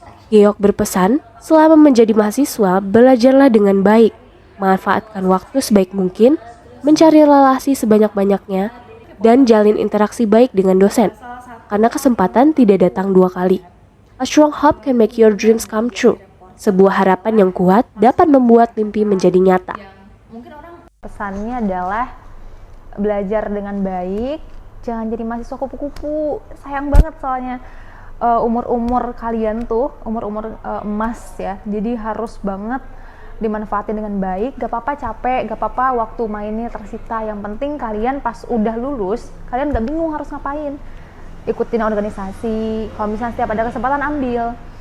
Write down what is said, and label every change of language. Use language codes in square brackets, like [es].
[id] Geok berpesan, selama menjadi mahasiswa, belajarlah dengan baik, manfaatkan waktu sebaik mungkin, mencari relasi sebanyak-banyaknya, dan jalin interaksi baik dengan dosen, karena kesempatan tidak datang dua kali. [en] A strong hope can make your dreams come true. [id] Sebuah harapan yang kuat dapat membuat mimpi menjadi nyata. Pesannya adalah belajar dengan baik, jangan jadi mahasiswa kupu-kupu, sayang banget soalnya. Umur-umur kalian tuh umur-umur emas ya, jadi harus banget dimanfaatin dengan baik. Gak apa-apa capek, gak apa-apa waktu mainnya tersita, yang penting kalian pas udah lulus kalian gak bingung harus ngapain, ikutin organisasi, kalau misalnya setiap ada kesempatan ambil.